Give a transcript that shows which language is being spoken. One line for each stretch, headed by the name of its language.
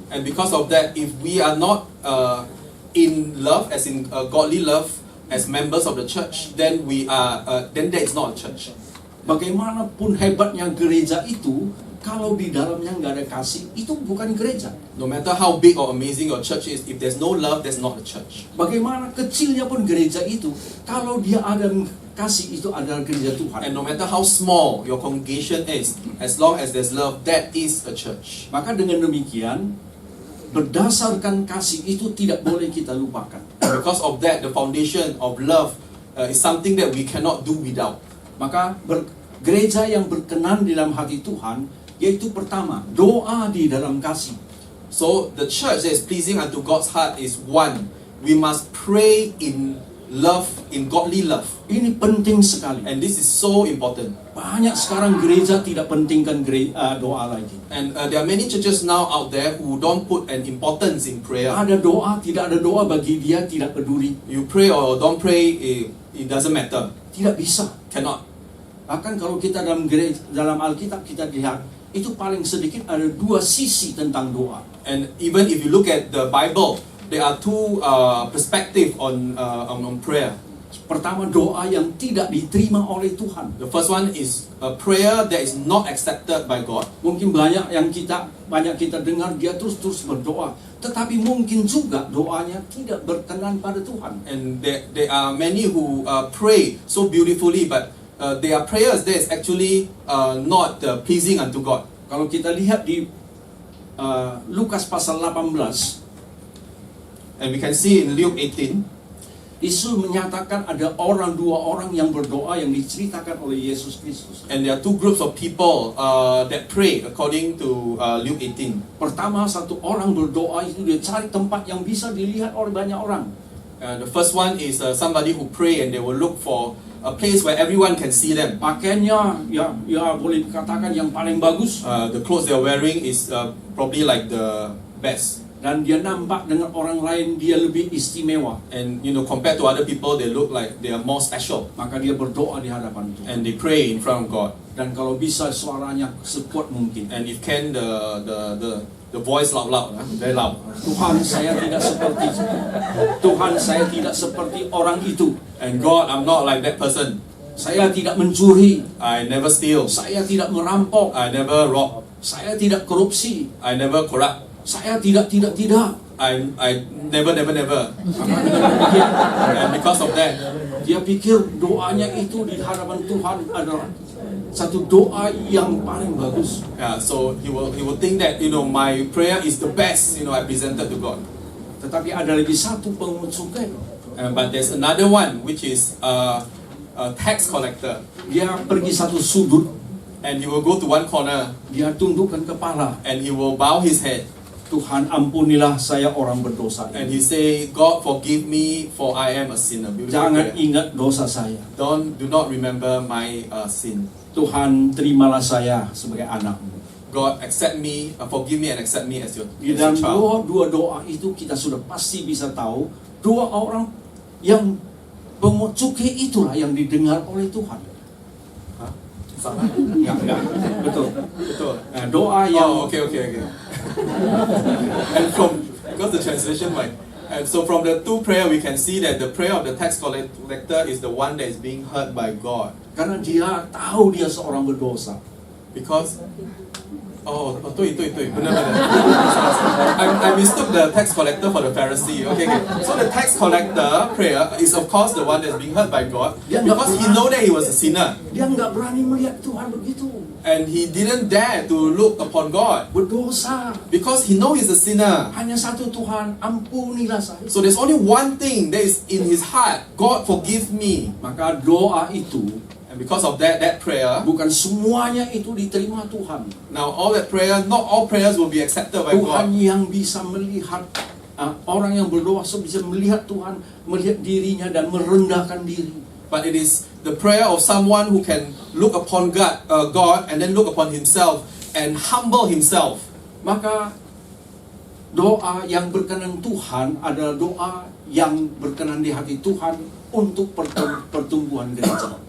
English: And because of that, if we are not in love, as in godly love, as members of the church, then then that is not a church.
Indonesian: Bagaimanapun hebatnya gereja itu, kalau di dalamnya nggak ada kasih, itu bukan gereja.
English: No matter how big or amazing your church is, if there's no love, that's not a church.
Indonesian: Bagaimana kecilnya pun gereja itu, kalau dia ada kasih, itu adalah gereja Tuhan.
English: And no matter how small your congregation is, as long as there's love, that is a church.
Indonesian: Maka dengan demikian, berdasarkan kasih itu tidak boleh kita lupakan.
English: And because of that, the foundation of love is something that we cannot do without.
Indonesian: Maka gereja yang berkenan di dalam hati Tuhan, yaitu pertama, doa di dalam kasih.
English: So the church that is pleasing unto God's heart is one, we must pray in love, in godly love.
Indonesian: Ini penting sekali.
English: And this is so important.
Indonesian: Banyak sekarang gereja tidak pentingkan doa lagi.
English: And there are many churches now out there who don't put an importance in prayer.
Indonesian: Ada doa, tidak ada doa, bagi dia tidak peduli.
English: You pray or don't pray, it doesn't matter.
Indonesian: Tidak bisa.
English: Cannot.
Indonesian: Bahkan kalau kita dalam Alkitab kita lihat, itu paling sedikit ada 2 sisi tentang doa.
English: And even if you look at the Bible, there are 2 perspectives on prayer.
Indonesian: Pertama, doa yang tidak diterima oleh Tuhan.
English: The first one is a prayer that is not accepted by God.
Indonesian: Mungkin banyak kita dengar dia terus berdoa, tetapi mungkin juga doanya tidak berkenan pada Tuhan.
English: And there are many who pray so beautifully, but their prayers there is actually not pleasing unto God.
Indonesian: Kalau kita lihat di Lukas pasal 18,
English: And we can see in Luke 18,
Indonesian: Yesus menyatakan ada dua orang yang berdoa yang diceritakan oleh Yesus Kristus.
English: and there are two groups of people that pray according to Luke 18.
Indonesian: Pertama, satu orang berdoa itu dia cari tempat yang bisa dilihat oleh banyak orang.
English: The first one is somebody who pray and they will look for a place where everyone can see them.
Indonesian: Pakaiannya ya boleh dikatakan yang paling bagus,
English: The clothes they are wearing is probably like the best.
Indonesian: dan dia nampak dengan orang lain dia lebih istimewa.
English: And compared to other people, they look like they are more special.
Indonesian: Maka dia berdoa di hadapan Tuhan.
English: And they pray in front of God.
Indonesian: Dan kalau bisa suaranya sekuat mungkin.
English: And if can, the voice loud, very loud.
Indonesian: Tuhan, saya tidak seperti orang itu.
English: And God, I'm not like that person.
Indonesian: Saya tidak mencuri.
English: I never steal.
Indonesian: Saya tidak merampok.
English: I never rob.
Indonesian: Saya tidak korupsi.
English: I never corrupt.
Indonesian: Saya tidak.
English: I never. And because of that,
Indonesian: Dia pikir doanya itu di hadapan Tuhan adalah satu doa yang paling bagus.
English: so he will think that my prayer is the best I presented to God.
Indonesian: Tetapi ada lagi satu pungut cukai.
English: But there's another one which is a tax collector,
Indonesian: Dia pergi satu sudut,
English: and he will go to one corner
Indonesian: dia tundukkan kepala.
English: and he will bow his head
Indonesian: Tuhan, ampunilah saya orang berdosa
English: and
Indonesian: ini.
English: he say, God forgive me for I am a sinner. Beautiful
Indonesian: Jangan
English: prayer.
Indonesian: ingat dosa saya.
English: Do not remember my sin.
Indonesian: Tuhan, terimalah saya sebagai anakmu.
English: God accept me, forgive me and accept me as your
Indonesian: Di dalam
English: child.
Indonesian: dua doa itu kita sudah pasti bisa tahu dua orang yang pungut cukai itulah yang didengar oleh Tuhan. Salah? Ya, enggak, betul. Betul. Nah, doa yang
English: Okay. And because the translation might. And so from the two prayer, we can see that the prayer of the tax collector is the one that is being heard by God. karena dia tahu dia seorang berdosa. Because benar. I mistook the tax collector for the Pharisee. Okay. So the tax collector prayer is of course the one that's being heard by God because he know that he was a sinner
Indonesian: Dia nggak berani melihat Tuhan begitu.
English: and he didn't dare to look upon God
Indonesian: Berdosa.
English: because he know he's a sinner.
Indonesian: Hanya satu, Tuhan, ampunilah saya.
English: So there's only one thing that is in his heart: God forgive me.
Indonesian: Maka doa itu
English: And because of that prayer,
Indonesian: bukan semuanya itu diterima Tuhan.
English: now all that prayer, not all prayers will be accepted by
Indonesian: Tuhan yang bisa melihat orang yang berdoa bisa melihat Tuhan, melihat dirinya dan merendahkan diri.
English: But it is the prayer of someone who can look upon God and then look upon himself and humble himself.
Indonesian: Maka doa yang berkenan Tuhan adalah doa yang berkenan di hati Tuhan untuk pertumbuhan gereja.